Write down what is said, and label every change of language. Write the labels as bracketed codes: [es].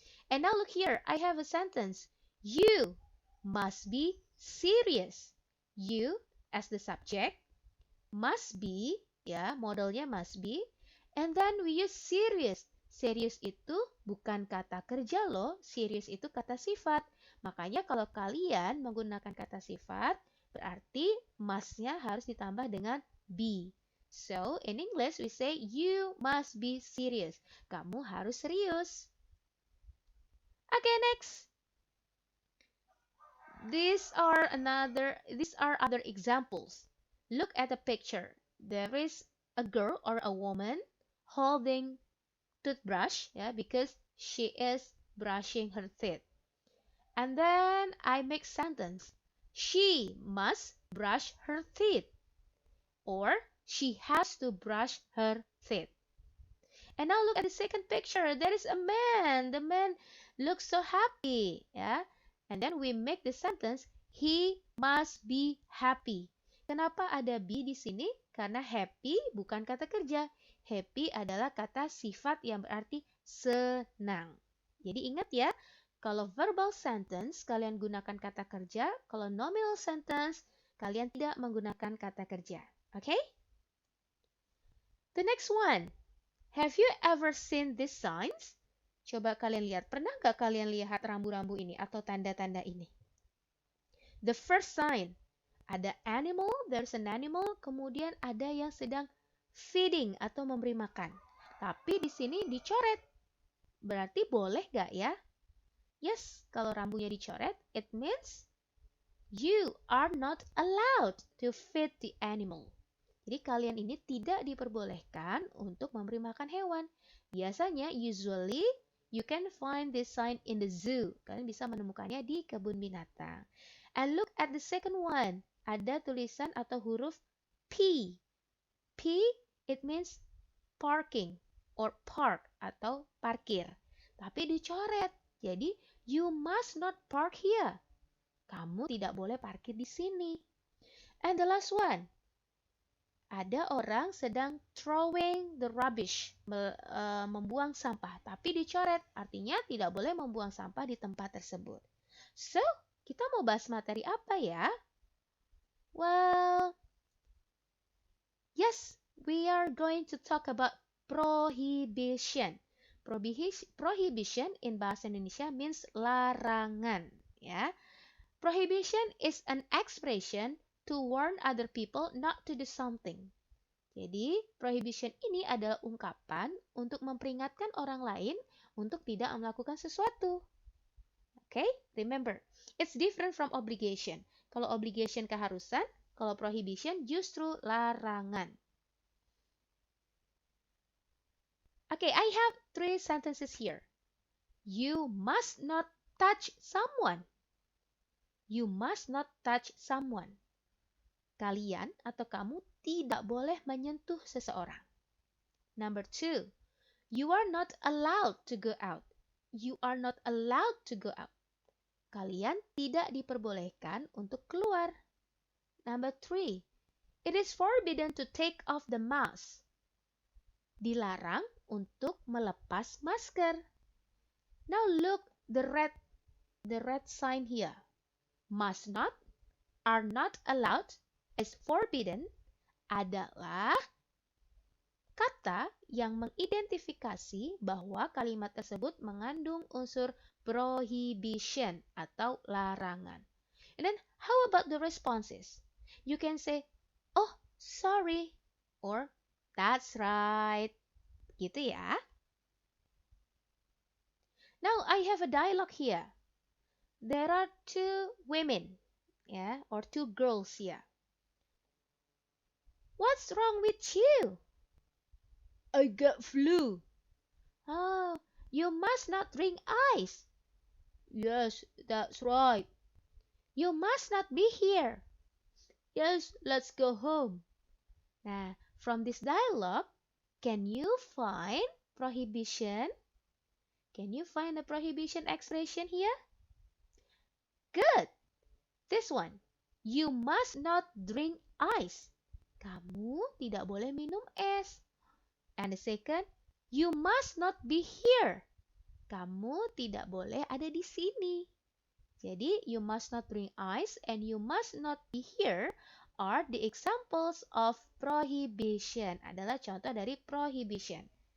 [en] And now look here, I have a sentence. You must be serious. You as the subject, must be, ya, modelnya must be, and then we use serious. [id] Serious itu bukan kata kerja loh, serious itu kata sifat. Makanya kalau kalian menggunakan kata sifat, berarti must-nya harus ditambah dengan be. [en] So, in English, we say, you must be serious. [id] Kamu harus serius. [en] Okay, next. These are other examples. Look at the picture. There is a girl or a woman holding toothbrush, yeah, because she is brushing her teeth. And then I make sentence. She must brush her teeth. Or she has to brush her teeth. And now look at the second picture. There is a man. The man looks so happy, ya. And then we make the sentence, he must be happy. [id] Kenapa ada be di sini? Karena happy bukan kata kerja. Happy adalah kata sifat yang berarti senang. Jadi ingat ya, kalau verbal sentence kalian gunakan kata kerja, kalau nominal sentence kalian tidak menggunakan kata kerja. Okay? [en] The next one. Have you ever seen these signs? [id] Coba kalian lihat. Pernah nggak kalian lihat rambu-rambu ini atau tanda-tanda ini? [en] The first sign. Ada animal, there's an animal. [id] Kemudian ada yang sedang feeding atau memberi makan. Tapi di sini dicoret. Berarti boleh nggak ya? [en] Yes, [id] kalau rambunya dicoret, [en] it means you are not allowed to feed the animal. [id] Jadi kalian ini tidak diperbolehkan untuk memberi makan hewan. Biasanya, [en] usually, you can find this sign in the zoo. [id] Kalian bisa menemukannya di kebun binatang. [en] And look at the second one. [id] Ada tulisan atau huruf P. P, [en] it means parking or park [id] atau parkir. Tapi dicoret. [en] Jadi, you must not park here. [id] Kamu tidak boleh parkir di sini. [en] And the last one. [id] Ada orang sedang [en] throwing the rubbish, [id] membuang sampah, tapi dicoret, artinya tidak boleh membuang sampah di tempat tersebut. So, kita mau bahas materi apa ya? [en] Well, yes, we are going to talk about prohibition. Prohibition in bahasa Indonesia means larangan, ya. Prohibition is an expression to warn other people not to do something. [id] Jadi, prohibition ini adalah ungkapan untuk memperingatkan orang lain untuk tidak melakukan sesuatu. [en] Okay? Remember, it's different from obligation. [id] Kalau obligation keharusan, kalau prohibition justru larangan. [en] Okay, I have 3 sentences here. You must not touch someone. You must not touch someone. [id] Kalian atau kamu tidak boleh menyentuh seseorang. [en] Number 2, you are not allowed to go out. You are not allowed to go out. [id] Kalian tidak diperbolehkan untuk keluar. [en] Number 3, it is forbidden to take off the mask. [id] Dilarang untuk melepas masker. [en] Now look the red sign here. Must not, are not allowed, is forbidden [id] adalah kata yang mengidentifikasi bahwa kalimat tersebut mengandung unsur prohibition atau larangan. [en] And then, how about the responses? You can say, oh, sorry, or that's right. [id] Gitu ya. [en] Now, I have a dialogue here. There are 2 women, or 2 girls here. What's wrong with you? I got flu. Oh, you must not drink ice. Yes, that's right. You must not be here. Yes, let's go home. Nah, from this dialogue, can you find prohibition? Can you find the prohibition expression here? Good. This one. You must not drink ice. [id] Kamu tidak boleh minum es. [en] And the second, you must not be here. [id] Kamu tidak boleh ada di sini. [en] Jadi, you must not drink ice and you must not be here are the examples of prohibition. [id] Adalah contoh dari prohibition.